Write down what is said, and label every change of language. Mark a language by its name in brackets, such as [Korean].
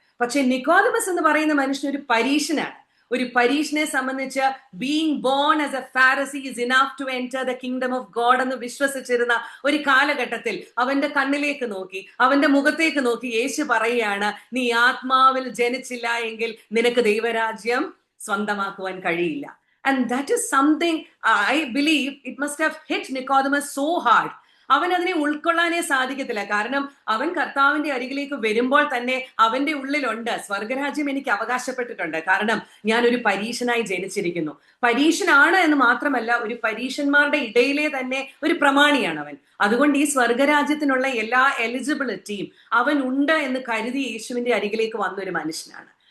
[Malayalam] പക്ഷെ നിക്കോദിമസ് എന്ന് പറയുന്ന മനുഷ്യൻ ഒരു പരീശനാണ്. ഒരു പരീശനെ സംബന്ധിച്ച് [English] being born as a Pharisee is enough to enter the kingdom of God [Malayalam] എന്ന് വിശ്വസിച്ചിരുന്ന ഒരു കാലഘട്ടത്തിൽ അവന്റെ കണ്ണിലേക്ക് നോക്കി, അവന്റെ മുഖത്തേക്ക് നോക്കി യേശു പറയുകയാണ്, നീ ആത്മാവിൽ ജനിച്ചില്ല എങ്കിൽ നിനക്ക് ദൈവരാജ്യം സ്വന്തമാക്കുവാൻ കഴിയില്ല. [English] And that is something I believe it must have hit Nicodemus so hard. [Malayalam] അവൻ അതിനെ ഉൾക്കൊള്ളാനേ സാധിക്കത്തില്ല. കാരണം അവൻ കർത്താവിന്റെ അരികിലേക്ക് വരുമ്പോൾ തന്നെ അവന്റെ ഉള്ളിലുണ്ട്, സ്വർഗരാജ്യം എനിക്ക് അവകാശപ്പെട്ടിട്ടുണ്ട്, കാരണം ഞാൻ ഒരു പരീശനായി ജനിച്ചിരിക്കുന്നു. പരീശനാണ് എന്ന് മാത്രമല്ല, ഒരു പരീശന്മാരുടെ ഇടയിലെ തന്നെ ഒരു പ്രമാണിയാണ് അവൻ. അതുകൊണ്ട് ഈ സ്വർഗരാജ്യത്തിനുള്ള എല്ലാ എലിജിബിലിറ്റിയും അവൻ ഉണ്ട് എന്ന് കരുതി യേശുവിന്റെ അരികിലേക്ക് വന്നൊരു മനുഷ്യനാണ്.